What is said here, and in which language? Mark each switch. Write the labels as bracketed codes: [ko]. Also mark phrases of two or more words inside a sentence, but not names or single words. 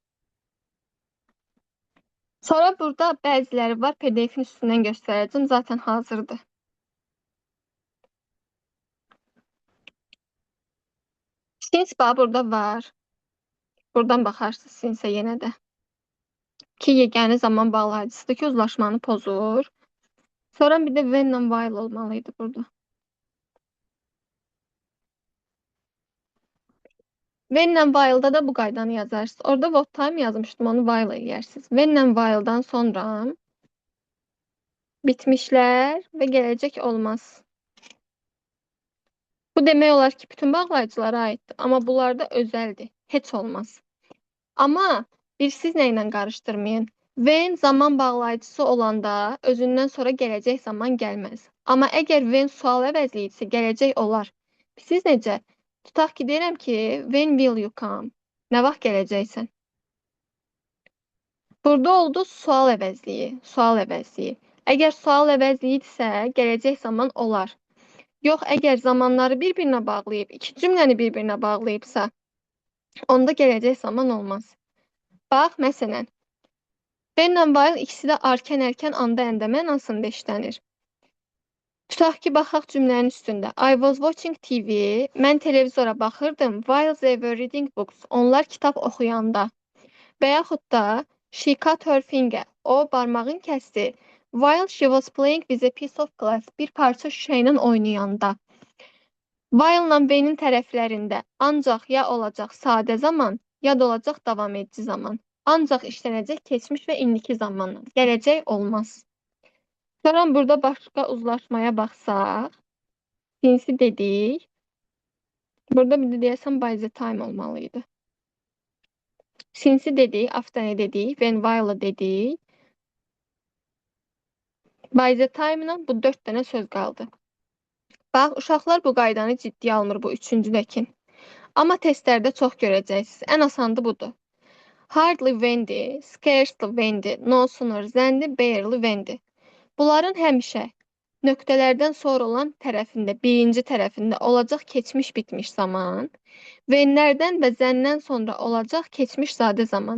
[az] Sonra burada bəziləri var, PDF-in üstündən göstərəcəm, zaten hazırdır. Since bax burada var. Buradan baxarsınız since yenə də. Ki, yeganə zaman bağlayıcısıdır ki, uzlaşmanı pozur. Sonra bir də [en] when and while [az] olmalıydı burada. [en] When and while'da [az] da bu qaydanı yazarsınız. Orada [en] what time [az] yazmışdım, onu while eləyərsiniz. [en] When and while'dan [az] sonra bitmişlər və gələcək olmaz. Bu demək olar ki, bütün bağlayıcılara aiddir. Amma bunlarda özəldir. Heç olmaz. Amma bir siz nə ilə qarışdırmayın. When zaman bağlayıcısı olanda özündən sonra gələcək zaman gəlməz. Amma əgər when sual əvəzliyirsə gələcək olar. Siz necə? Tutaq ki, deyirəm ki, [en] when will you come? [az] Nə vaxt gələcəksən? Burada oldu sual əvəzliyi, sual əvəzliyi. Əgər sual əvəzliyidirsə, gələcək zaman olar. Yox, əgər zamanları bir-birinə bağlayıb, iki cümləni bir-birinə bağlayıbsa, onda gələcək zaman olmaz. Bax, məsələn, [en] when and while [az] ikisi də arkan-ərkən anda əndə mənasında işlənir. Tutaq ki, baxaq cümlənin üstündə. [en] I was watching TV, [az] mən televizora baxırdım, [en] while they were reading books, [az] onlar kitab oxuyanda. Və yaxud da, [en] she cut her finger, [az] o barmağını kəsdi, [en] while she was playing with a piece of glass, [az] bir parça şüşə ilə oynayanda. [en] While-la when-in [az] tərəflərində ancaq ya olacaq sadə zaman, yad olacaq davam edici zaman. Ancaq işlənəcək keçmiş və indiki zamanlar. Gələcək olmaz. Sonra burada başqa uzlaşmaya baxsaq, sinsi dedik. Burada bir də deyəsən [en] by the time [az] olmalıydı. Sinsi dedik, after dedik, [en] when while [az] dedik. [en] By the time-la [az] bu 4 dənə söz qaldı. Bax, uşaqlar bu qaydanı ciddiyə almır bu üçüncüdəkin. Amma testlərdə çox görəcəksiniz. Ən asanı budur. [en] Hardly when'di, scarcely when'di, no sooner than'di, barely when'di. [az] Bunların həmişə nöqtələrdən sonra olan tərəfində, birinci tərəfində olacaq keçmiş bitmiş zaman, when'lərdən və zəndən sonra olacaq keçmiş sadə zaman.